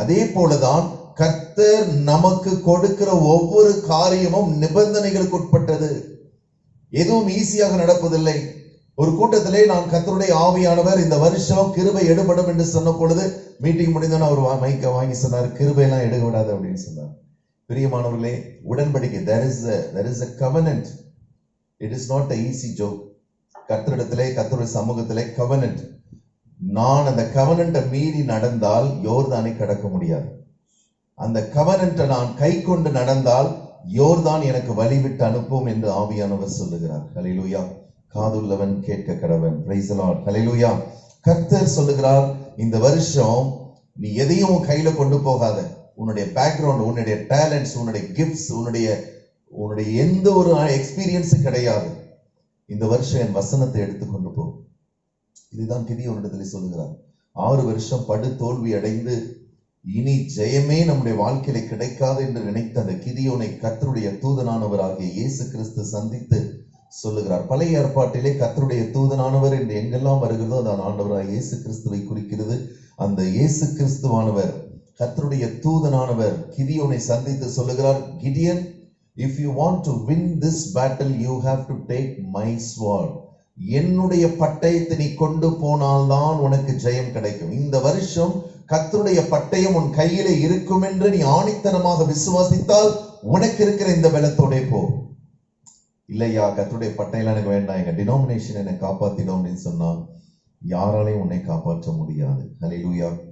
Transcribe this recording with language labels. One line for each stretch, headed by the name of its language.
Tamil: அதே போலதான் கர்த்தர் நமக்கு கொடுக்கிற ஒவ்வொரு காரியமும் நிபந்தனைகளுக்கு உட்பட்டது. எதுவும் ஈஸியாக நடப்பதில்லை. ஒரு கூட்டத்திலே நான் கர்த்தருடைய ஆவியானவர் இந்த வருஷம் கிருபை எடுபடும் என்று சொன்ன பொழுது மீட்டிங் முடிந்தோன்னு அவர் மைக்க வாங்கி சொன்னார், கிருபை எல்லாம் எடுக்க விடாது அப்படின்னு சொன்னார். பிரியமானவர்களே, உடன்படிக்கை,
English: there is a covenant. It is not an easy joke.
Tamil: கர்த்தரிடத்திலே, கர்த்தருடைய சமூகத்திலே covenant. நான் அந்த covenant மீறி நடந்தால் யோர்தானை கடக்க முடியாது. அந்த covenant நான் கை கொண்டு நடந்தால் யோர்தான் எனக்கு வழிவிட்டு அனுப்பும் என்று ஆவியானவர் சொல்லுகிறார். ஹல்லேலூயா. காதுள்ளவன் கேட்க கடவன்.
English: Praise the Lord.
Tamil: ஹல்லேலூயா. கர்த்தர் சொல்லுகிறார், இந்த வருஷம் நீ எதையும் கையில கொண்டு போகாத. உன்னுடைய பேக்ரவுண்ட், உன்னுடைய டேலண்ட்ஸ், உன்னுடைய கிஃப்ட்ஸ், உன்னுடைய எந்த ஒரு எக்ஸ்பீரியன்ஸ் கிடையாது. இந்த வருஷம் என் வசனத்தை எடுத்துக்கொண்டு போ. இதுதான் கிதியோனிடத்தில் சொல்லுகிறார். 6 வருஷம் படு தோல்வி அடைந்து இனி ஜெயமே நம்முடைய வாழ்க்கையில கிடைக்காது என்று நினைத்த அந்த கிதியோனை கர்த்தருடைய தூதனானவராகிய இயேசு கிறிஸ்து சந்தித்து சொல்லுகிறார். பழைய ஏற்பாட்டிலே கர்த்தருடைய தூதனானவர் என்று எங்கெல்லாம் வருகிறதோ அந்த ஆண்டவராக இயேசு கிறிஸ்துவை குறிக்கிறது. அந்த இயேசு கிறிஸ்துவானவர், கர்த்தருடைய தூதனானவர் கிதியோனை சந்தித்து சொல்லுகிறார்,
English: Gideon, if you want to win this battle you have to take my sword.
Tamil: என்னுடைய பட்டயத்தை நீ கொண்டு போனால்தான் உனக்கு ஜெயம் கிடைக்கும். இந்த வருஷம் கர்த்தருடைய பட்டயம் உன் கையிலே இருக்கும் என்று நீ ஆணித்தனமாக விசுவாசித்தால் உனக்கு இருக்கிற இந்த பலத்தோட போ. இல்லையா, கர்த்தருடைய பட்டயம் எனக்கு வேண்டாம், எங்க டினாமினேஷன் என்னை காப்பாத்திடும் அப்படின்னு சொன்னால் யாராலையும் உன்னை காப்பாற்ற முடியாது. ஹல்லேலூயா.